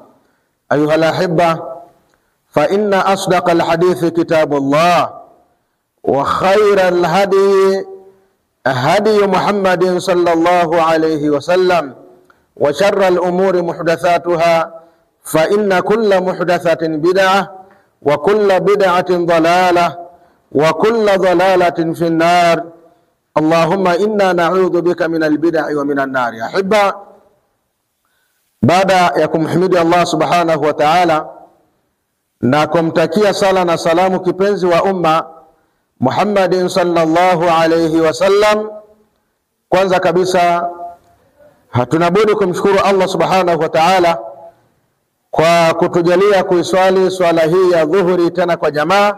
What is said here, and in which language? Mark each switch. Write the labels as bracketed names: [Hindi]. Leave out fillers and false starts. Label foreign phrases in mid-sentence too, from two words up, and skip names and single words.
[Arabic] أيها الأحبة، فإن أصدق الحديث كتاب الله وخير الهدي هدي محمد صلى الله عليه وسلم وشر الأمور محدثاتها فإن كل محدثة بدعة وكل بدعة ضلالة وكل ضلالة في النار. اللهم إنا نعوذ بك من البدع ومن النار. يا أحبة, [Swahili] baada ya kumhimidi Allah [Arabic] سبحانه وتعالى [Swahili] na kumtakia sala na salamu kipenzi wa umma Muhammadin [Arabic] صلى الله عليه وسلم, [Swahili] kwanza kabisa hatunabudi kumshukuru Allah [Arabic] سبحانه وتعالى [Swahili] kwa kutujalia kuiswali swala hii ya dhuhuri tena kwa jamaa.